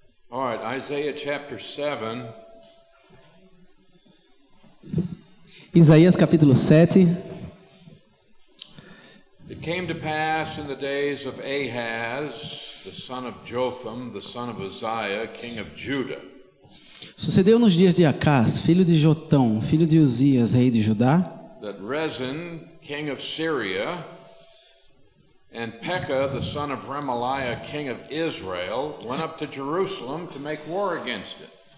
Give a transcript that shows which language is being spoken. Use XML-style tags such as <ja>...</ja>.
<en>All right, Isaiah chapter 7.</en> <pt>Isaías capítulo 7.</pt> <en>It came to pass in the days of Ahaz, the son of Jotham, the son of Uzziah, king of Judah.</en> <pt>Sucedeu nos dias de Acás, filho de Jotão, filho de Uzias, rei de Judá,</pt> <en>That Rezin, king of Syria, and Pekah, the son of Remaliah, king of Israel, went up to Jerusalem to make war against it.</en>